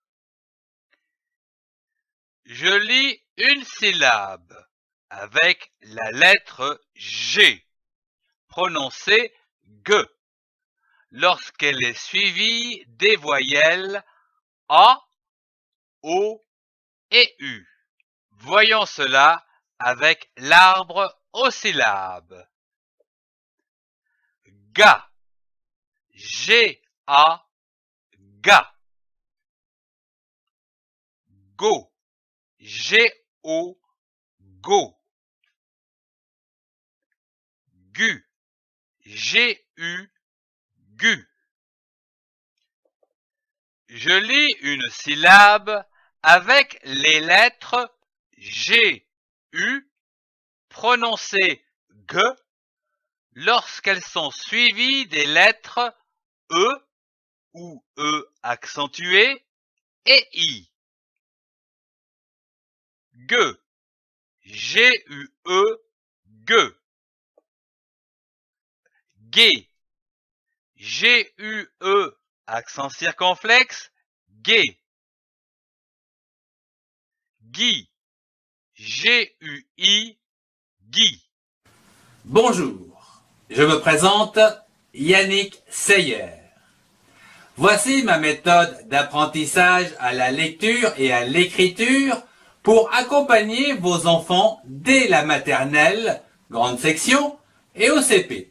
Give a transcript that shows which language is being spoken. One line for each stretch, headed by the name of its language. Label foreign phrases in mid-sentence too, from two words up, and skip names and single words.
French: Je lis une syllabe avec la lettre G, prononcée G, lorsqu'elle est suivie des voyelles A, O et U. Voyons cela avec l'arbre aux syllabes. Ga, G-A, ga. Go, G-O, go. Gu, G-U, gu. Je lis une syllabe avec les lettres G, U, prononcées G, lorsqu'elles sont suivies des lettres E ou E accentué et I. Gue, G-U-E, gue. Gai, G-U-E, accent circonflexe, gai. Guy. G-U-I, Guy. Bonjour, je me présente Yannick Seyer. Voici ma méthode d'apprentissage à la lecture et à l'écriture pour accompagner vos enfants dès la maternelle, grande section, et au CP.